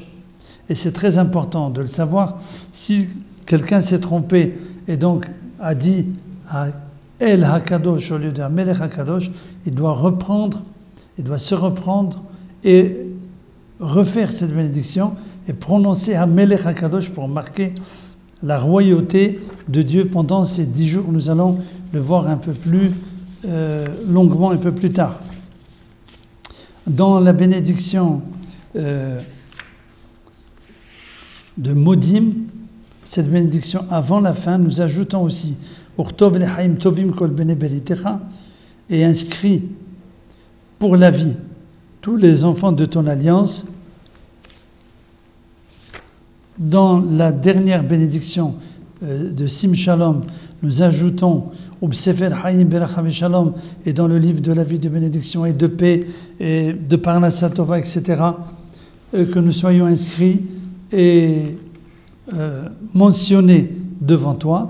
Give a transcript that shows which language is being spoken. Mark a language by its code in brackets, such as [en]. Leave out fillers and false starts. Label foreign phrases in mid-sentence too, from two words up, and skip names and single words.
[fr] Et c'est très important de le savoir. Si quelqu'un s'est trompé et donc a dit [he] אל הקדוש [fr] au lieu de [he] המלך הקדוש, [fr] il doit se reprendre et refaire cette bénédiction et prononcer [he] המלך הקדוש [fr] pour marquer la royauté de Dieu pendant ces 10 jours. Nous allons le voir un peu plus longuement, un peu plus tard. Dans la bénédiction de Modim, cette bénédiction avant la fin, nous ajoutons aussi [he] וכתוב לחיים טובים כל בני בריתך, [fr] et inscrit pour la vie tous les enfants de ton alliance. Dans la dernière bénédiction de Sim Shalom, nous ajoutons au [he] ספר חיים ברחם שלום [fr] et dans le livre de la vie de bénédiction et de paix et de [he] פרנסת טובה, [fr] etc., que nous soyons inscrits et mentionnés devant toi.